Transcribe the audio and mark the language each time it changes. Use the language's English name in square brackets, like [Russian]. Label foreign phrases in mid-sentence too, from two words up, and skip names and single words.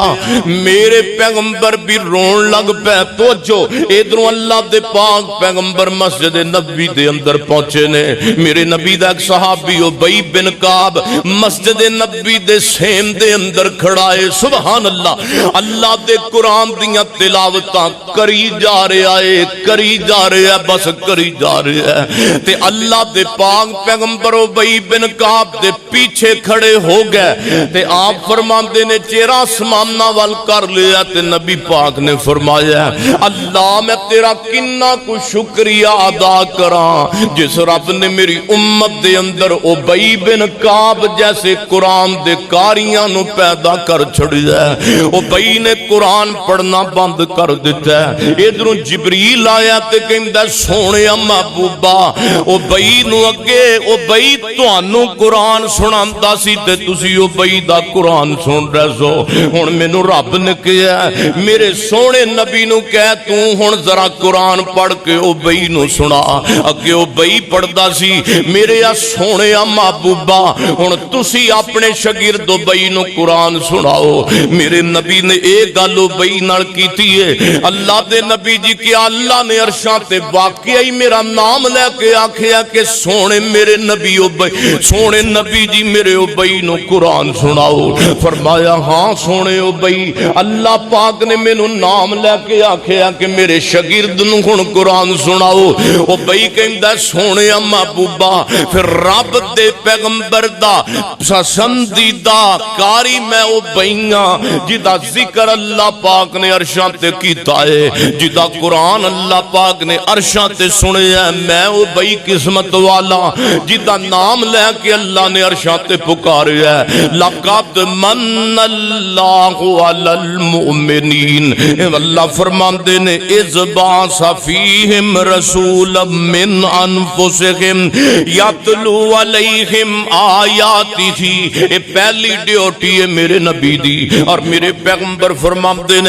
[Punjabi] میرے پیغمبر بھی رون لگ پے. توجہ ادھروں اللہ دے پاک پیغمبر مسجد نبوی دے اندر پہنچے نے. میرے نبی دا ایک صحابی ابی بن کعب مسجد نبی دے سیم دے اندر کھڑا ہے. [Arabic] سبحان اللہ. [Punjabi] اللہ دے قرآن دیاں تلاوتاں کری جا رہا ہے بس کری جا رہا ہے. تے اللہ دے پاک پیغمبر ابی بن کعب دے پیچھے کھڑے ہو گئے تے آپ فرماندے نے چہرہ آسماناں وال کر لیا تے نبی پاک نے فرمایا اللہ میں تیرا کنا کو شکریہ ادا کراں جس رب نے میری امت دے اندر ابی بن کعب جیسے قرآن دے کاریاں نو پیدا کر چھڑیا ہے. ابی نے قرآن پڑھنا بند کر دیتا ہے. ادھروں جبریل آیا تے کہندا سونے محبوبا ابی نو اگے ابی تانوں قرآن سناندا سی تے تسی ابی دا قرآن سن رہے سو. ہن مینوں رب نے کہیا میرے سونے نبی نو کہہ تو ہن ذرا قرآن پڑھ کے ابی نو سنا. اگے ابی پڑھدا سی میرے سونے محبوبا ہن تسی اپنے شاگرد ابی نو قرآن سناؤ. میرے نبی نے ایک گل ابی نال کیتی ہے. اللہ دے نبی جی کیا اللہ نے عرشاں تے واقعی میرا نام لے کے آکھیا کہ سونے میرے نبی ابی سونے نبی جی میرے ابی نو قرآن سناؤ. فرمایا ہاں سونے ابی اللہ پاک نے مینوں نام لے کے آکھیا کہ میرے شاگرد نو ہن قرآن سناؤ. ابی کہندا سونے محبوبا پھر رب دے پیغمبر دا پسندیدہ کاری میں ابیاں جدا ذکر اللہ پاک نے عرشاں تے کیتا ہے جدا قرآن اللہ پاک نے عرشاں تے سنیا ہے. میں ابی قسمت والا جدا نام لے کے اللہ نے عرشاں تے پکاریا ہے. [Arabic] لقد من اللہ علی المؤمنین [Punjabi] اللہ فرماندے نے [Arabic] اذ بعث فیہم رسولا من انفسہم یتلو علیہم آیاتی تھی. [Punjabi] یہ پہلی ڈیوٹی ہے میرے نبی دی اور میرے پیغمبر فرماندے نے